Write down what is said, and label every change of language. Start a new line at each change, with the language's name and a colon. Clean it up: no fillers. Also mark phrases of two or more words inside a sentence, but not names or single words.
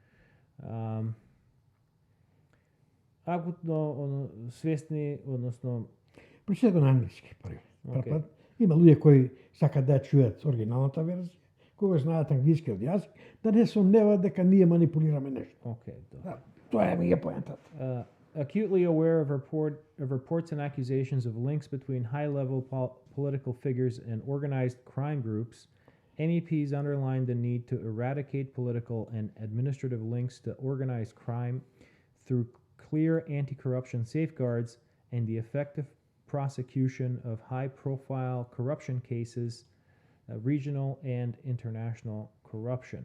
Macedonian: Акутно свесни, односно Прочитај го на англиски први. Окей. Има луѓе кои сакаат да ја чујат оригиналната верзија, кои знаат англискиот јазик, да не сомневаат дека ние манипулираме нешто. окей, добро. Тоа ми е поентата.
English: Acutely aware of reports and accusations of links between high-level political figures and organized crime groups, MEPs underlined the need to eradicate political and administrative links to organized crime through clear anti-corruption safeguards and the effective prosecution of high-profile corruption cases, regional and international corruption.